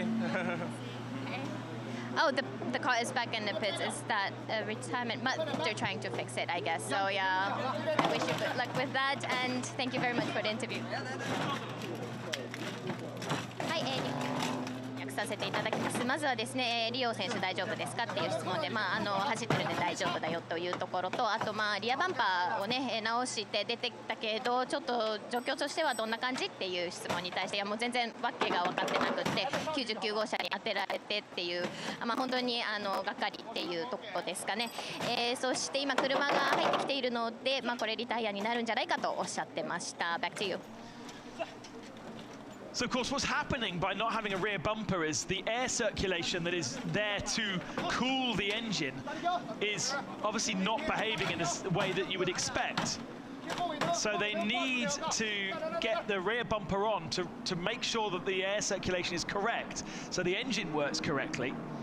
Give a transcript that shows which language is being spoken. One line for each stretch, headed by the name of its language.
English: Okay. Oh, the car is back in the pits. Is that a retirement? But they're trying to fix it, I guess. So yeah, I wish you good luck with that, and thank you very much for the interview. Hi, Amy. Yaksa
Japanese: させていただきます。まずはですね、リオ選手大丈夫ですかっていう質問で、走ってるんで大丈夫だよというところと、あとリアバンパーをね直して出てきたけど、ちょっと状況としてはどんな感じっていう質問に対して、いやもう全然わけが分かってなくって、99号車に当てられてっていう、本当にがっかりっていうところですかね。そして今車が入ってきているので、これリタイアになるんじゃないかとおっしゃってました。
English: Back to you. So, of course, what's happening by not having a rear bumper is the air circulation that is there to cool the engine is obviously not behaving in the way that you would expect. So they need to get the rear bumper on to make sure that the air circulation is correct, so the engine works correctly.